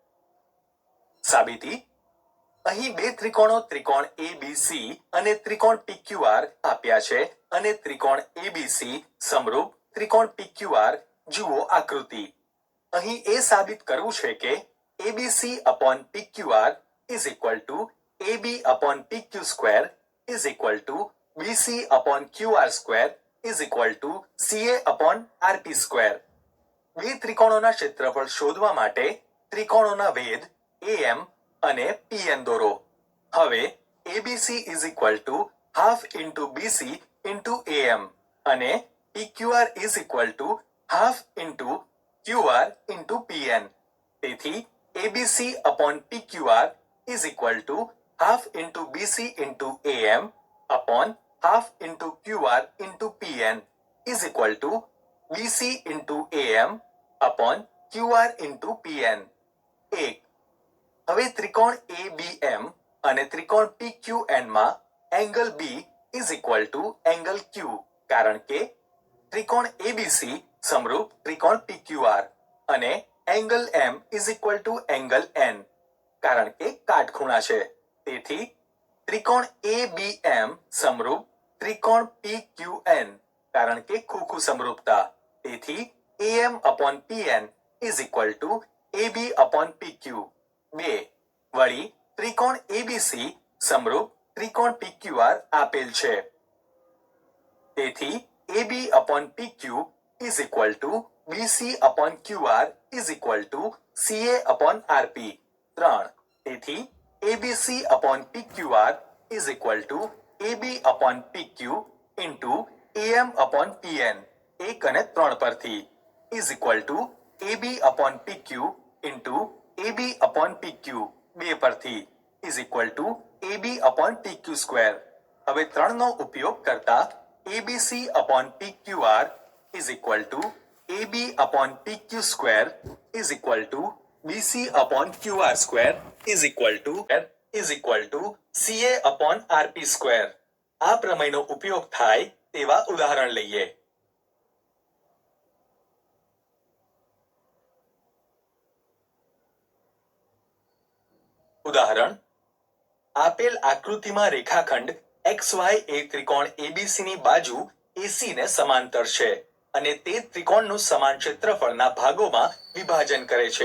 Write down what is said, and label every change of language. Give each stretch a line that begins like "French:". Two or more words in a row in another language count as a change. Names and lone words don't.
Gujarati: સાબિતી: અહીં બે ત્રિકોણો ત્રિકોણ ABC અને ત્રિકોણ PQR આપ્યા છે અને ત્રિકોણ ABC સમરૂપ ત્રિકોણ PQR જુઓ આકૃતિ. અહીં એ સાબિત કરવું છે કે
English: ABC upon PQR is equal to AB upon PQ square is equal to BC upon QR square is equal to CA upon RP square.
Gujarati: બે ત્રિકોણોના ક્ષેત્રફળ શોધવા માટે ત્રિકોણોના ભેદ AM અને PN દોરો.
English: હવે ABC is equal to half into BC into AM અને PQR is equal to half into QR into PN. તેથી ABC upon PQR is equal to half into BC into AM upon half into QR into PN is equal to BC into AM upon QR into PN.
Gujarati: 1. હવે ત્રિકોણ ABM અને ત્રિકોણ PQN માં
English: angle B is equal to angle Q
Gujarati: કારણ કે ત્રિકોણ ABC સમરૂપ ત્રિકોણ PQR અને
English: angle M is equal to angle N
Gujarati: કારણ કે કાટખૂણા છે. તેથી ત્રિકોણ ABM સમરૂપ ત્રિકોણ PQN કારણ કે ખોખું સમરૂપતા.
English: તેથી AM upon PN is equal to AB upon PQ.
Gujarati: 2. વળી ત્રિકોણ ABC સમરૂપ ત્રિકોણ PQR આપેલ છે.
English: તેથી AB upon PQ is equal to BC upon QR is equal to CA upon RP. 3. તેથી ABC upon PQR is equal to AB upon PQ into AM upon PN
Gujarati: 1 અને 3 પરથી
English: is equal to AB upon PQ into AB upon PQ 2 પરથી is equal to AB upon PQ square.
Gujarati: હવે 3 નો ઉપયોગ કરતા
English: ABC upon PQR is equal to AB upon PQ square is equal to BC upon QR square is equal to CA upon RP square.
Gujarati: આ પ્રમેયનો ઉપયોગ થાય તેવા ઉદાહરણ લઈએ. ઉદાહરણ: આપેલ આકૃતિમાં રેખાખંડ XY એ ત્રિકોણ ABC ની બાજુ AC ને સમાંતર છે અને તે ત્રિકોણનું સમાન ક્ષેત્રફળના ભાગોમાં વિભાજન કરે છે.